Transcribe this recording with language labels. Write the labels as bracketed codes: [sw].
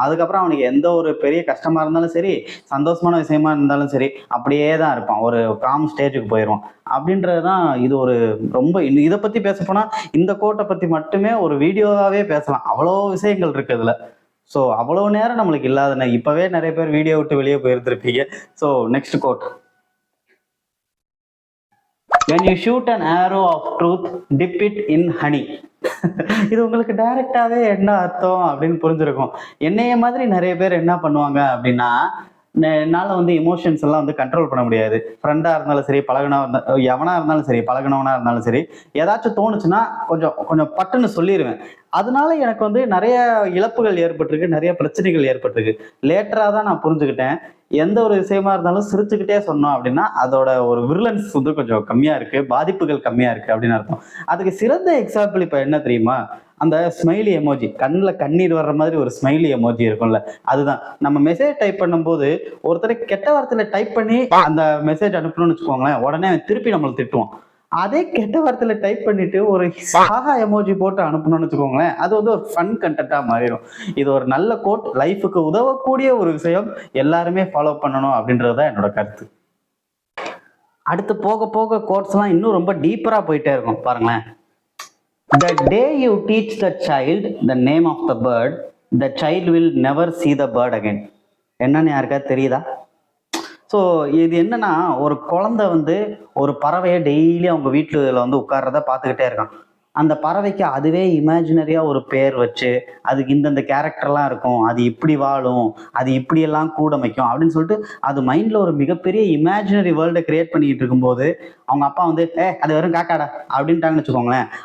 [ta] அதுக்கப்புறம் அவனுக்கு எந்த ஒரு பெரிய கஷ்டமா இருந்தாலும் சரி, சந்தோஷமான விஷயமா இருந்தாலும் சரி, அப்படியே தான் இருப்பான். ஒரு காம் ஸ்டேஜுக்கு போயிடுவான். அப்படின்றதுதான் இது ஒரு ரொம்ப இதை பத்தி பேச போனா இந்த கோட்டை பத்தி மட்டுமே ஒரு வீடியோவாவே பேசலாம். அவ்வளோ விஷயங்கள் இருக்கு இதுல. ஸோ அவ்வளோ நேரம் நம்மளுக்கு இல்லாத இப்பவே நிறைய பேர் வீடியோ விட்டு வெளியே போயிருந்திருப்பீங்க. [en] So next quote. When you shoot an arrow of truth, dip it in honey. [ta] இது உங்களுக்கு டைரக்டாவே என்ன அர்த்தம் அப்படின்னு புரிஞ்சிருக்கும். என்னைய மாதிரி நிறைய பேர் என்ன பண்ணுவாங்க அப்படின்னா, என்னால எமோஷன்ஸ் எல்லாம் கண்ட்ரோல் பண்ண முடியாது. ஃப்ரெண்டா இருந்தாலும் சரி, எவனா இருந்தாலும் சரி, பழகினவனா இருந்தாலும் சரி, ஏதாச்சும் தோணுச்சுன்னா கொஞ்சம் கொஞ்சம் பட்டுன்னு சொல்லிடுவேன். அதனால எனக்கு நிறைய இழப்புகள் ஏற்பட்டிருக்கு, நிறைய பிரச்சனைகள் ஏற்பட்டிருக்கு. லேட்டரா தான் நான் புரிஞ்சுக்கிட்டேன், எந்த ஒரு விஷயமா இருந்தாலும் சிரிச்சுக்கிட்டே சொன்னோம் அப்படின்னா அதோட ஒரு விருலன்ஸ் கொஞ்சம் கம்மியா இருக்கு, பாதிப்புகள் கம்மியா இருக்கு அப்படின்னு அர்த்தம். அதுக்கு சிறந்த எக்ஸாம்பிள் இப்ப என்ன தெரியுமா? அந்த ஸ்மைலி எமோஜி, கண்ணில் கண்ணீர் வர்ற மாதிரி ஒரு ஸ்மைலி எமோஜி இருக்கும்ல, அதுதான். நம்ம மெசேஜ் டைப் பண்ணும்போது ஒருத்தரை கெட்ட வார்த்தையில டைப் பண்ணி அந்த மெசேஜ் அனுப்பணும்னு வச்சுக்கோங்களேன், உடனே திருப்பி நம்மளை திட்டுவோம். அதே கெட்ட வார்த்தையில டைப் பண்ணிட்டு ஒரு சாகா எமோஜி போட்டு அனுப்பணும்னு வச்சுக்கோங்களேன், அது ஒரு ஃபன் கண்டென்ட்டா மாறிடும். இது ஒரு நல்ல கோட், லைஃபுக்கு உதவக்கூடிய ஒரு விஷயம், எல்லாருமே ஃபாலோ பண்ணணும் அப்படின்றதுதான் என்னோட கருத்து. அடுத்து போக போக கோட்ஸ் எல்லாம் இன்னும் ரொம்ப டீப்பரா போயிட்டே இருக்கும் பாருங்களேன். [en] The day you teach the child the name of the bird, the child will never see the bird again. [ta] என்னன்னு யாருக்காவது தெரியுதா? ஸோ இது என்னன்னா, ஒரு குழந்தை ஒரு பறவையை டெய்லி அவங்க வீட்டுல உட்கார்றத பார்த்துக்கிட்டே இருக்கான். அந்த பறவைக்கு அதுவே இமேஜினரியா ஒரு பேர் வச்சு, அதுக்கு இந்தந்த கேரக்டர்லாம் இருக்கும், அது இப்படி வாழும், அது இப்படியெல்லாம் கூடமைக்கும் அப்படின்னு சொல்லிட்டு அது மைண்ட்ல ஒரு மிகப்பெரிய இமேஜினரி வேர்ல்டை கிரியேட் பண்ணிட்டு இருக்கும்போது அவங்க அப்பா அது வெறும் காக்காடா அப்படின்ட்டாங்கன்னு வச்சுக்கோங்களேன்.